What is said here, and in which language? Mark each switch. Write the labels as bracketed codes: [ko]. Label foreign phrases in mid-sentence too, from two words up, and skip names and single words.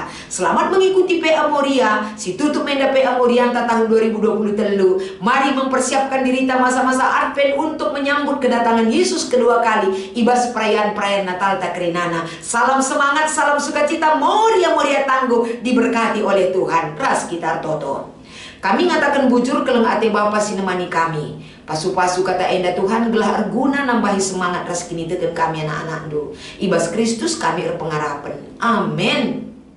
[id] Selamat mengikuti PA Moria, [btx] si tutup menda [id] PA Morianta tahun 2023. Mari mempersiapkan diri kita masa-masa Advent untuk menyambut kedatangan Yesus kedua kali, [btx] ibas perayaan Natal takrinana. [id] Salam semangat, salam sukacita, Moria tangguh, diberkati oleh Tuhan. [btx] Ras kita toto. Kami ngatakan bujur keleng ate Bapa sinemani kami. Pasu-pasu kata enda Tuhan gelah arguna nambahi semangat ras kini tetep kami anak-anak do. [id] Ibas Kristus kami berpengharapan. Amin.